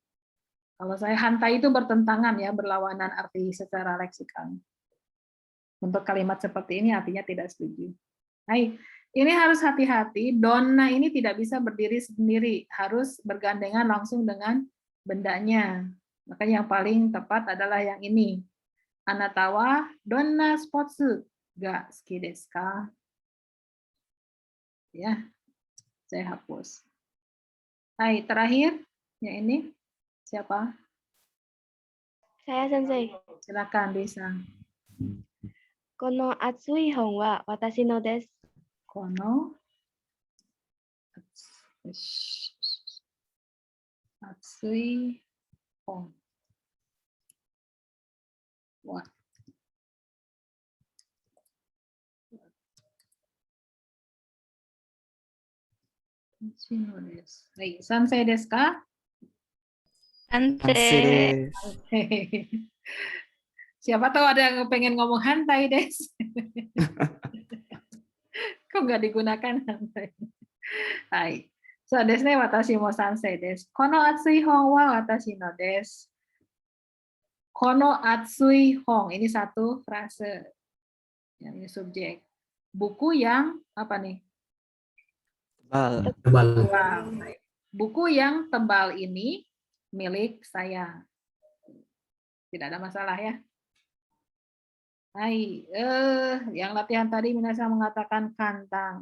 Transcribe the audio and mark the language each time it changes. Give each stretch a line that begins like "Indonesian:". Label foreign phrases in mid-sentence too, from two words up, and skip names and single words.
Indonesian: Kalau saya hantai itu bertentangan ya, berlawanan arti secara leksikal. Untuk kalimat seperti ini artinya tidak setuju. Hai, ini harus hati-hati. Donna ini tidak bisa berdiri sendiri, harus bergandengan langsung dengan bendanya. Maka yang paling tepat adalah yang ini.
Japanese: あなたはどんなスポーツが好きですか?
Indonesian: Ya, saya hapus. Hai, terakhir yang ini siapa? Saya Sensei. Silakan bisa.
Japanese: この厚い本は私のです. この厚い本は私のです. はい、賛成ですか?
Indonesian: Sensei. Siapa tahu ada yang pengen ngomong
Japanese: 反対です.
Indonesian: Kok nggak digunakan hantai? Hai.
Japanese: そうですね私も賛成です。この厚い本は私のです. この厚い本,
Indonesian: ini satu frase. Yang ini subjek. Buku yang apa nih? Tebal. Tebal. Wow. buku yang tebal ini milik saya. Tidak ada masalah ya. Hai, yang latihan tadi Minasang mengatakan kantang.